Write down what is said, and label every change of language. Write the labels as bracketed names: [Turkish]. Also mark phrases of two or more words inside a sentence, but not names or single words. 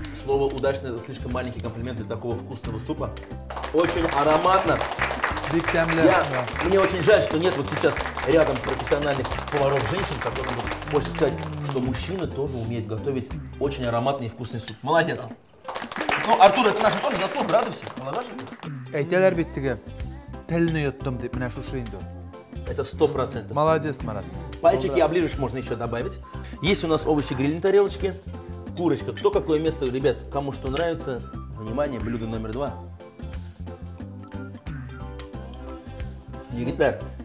[Russian] Слово «удачно» — это слишком маленький комплимент для такого вкусного супа. Очень ароматно. Мне очень жаль, что нет вот сейчас рядом профессиональных поваров-женщин, которым можно сказать, что мужчины тоже умеют готовить очень ароматный и вкусный суп. Молодец. Ну, Артур, это наша тоже заслуга, радуйся. [Tatar] Әйтәләр бит теге. Телне йоттым дип менә шушы инде. [Russian] Это 100%. Молодец, Марат. Пальчики оближешь, можно еще добавить. Есть у нас овощи гриль на тарелочке. Курочка. Кто какое место, ребят, кому что нравится. Внимание, блюдо номер 2. Египет.